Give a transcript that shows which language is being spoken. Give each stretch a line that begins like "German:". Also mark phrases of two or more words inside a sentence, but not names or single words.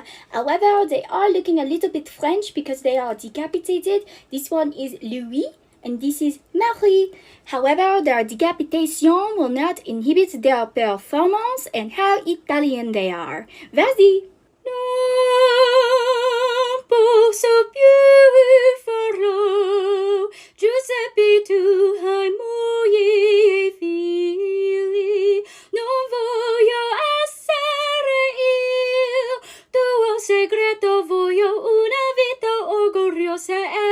English: However, they are looking a little bit French because they are decapitated. This one is Louis and this is Marie. However, their decapitation will not inhibit their performance and how Italian they are.
French: Vas-y!
Italian: Non posso più farlo, Giuseppe tu hai moglie e figli, non voglio essere io, tuo segreto voglio una vita orgogliosa e